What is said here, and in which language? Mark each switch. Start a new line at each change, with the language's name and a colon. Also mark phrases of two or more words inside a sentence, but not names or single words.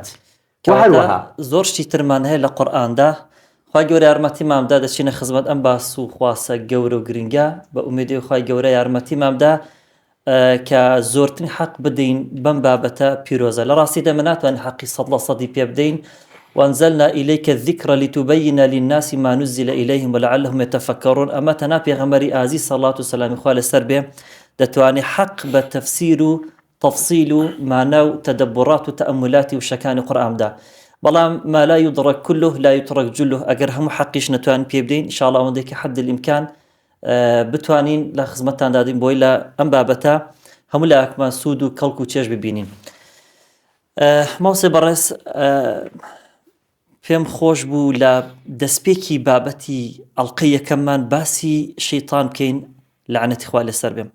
Central Kurdish: هەروەها زۆر شتی ترمان هەیە لە قورئاندا. خوا گەورە یارمەتیمان بدە دەچینە خزمەت ئەم باس و خواسە گەورە و گرنگە بە ئومیدی خوای گەورە یارمەتیمان بدە کە زۆرترین حەق بدەین بەم بابەتە پیرۆزە. لە ڕاستیدا من ناتوانین حەقی 100% پێ بدەین.
Arabic: وأنزلنا إليك الذكر لتبين للناس ما نزل إليهم ولعلهم يتفكرون.
Central Kurdish: أما تنا پێغەمبەری ئازیز صلوات و سلامی خوا لەسەر بێ دەتوانێت حەق بە تەفسیر و تەفسیل و مانە و تەدەبڕات و تەئەمولاتی وشەکانی قورئاندا، بەڵام
Arabic: ما لا يدرك كله لا يترك جله.
Central Kurdish: ئەگەر هەموو حەقیش نەتوانین پێ بدەین ئینشاءالله ئەوەندەی کە
Arabic: حد الإمکان
Central Kurdish: بتوانین لە خزمەتتان دادین بۆی لە ئەم بابەتە هەموو لایەکمان سوود و کەڵک و چێژ ببینین. مامۆستای بەڕێز پێم خۆش بوو لە دەستپێکی بابەتی ئەڵقەی یەکەممان باسی شەیتان بکەین لەعنەتی خوا لەسەر بێم.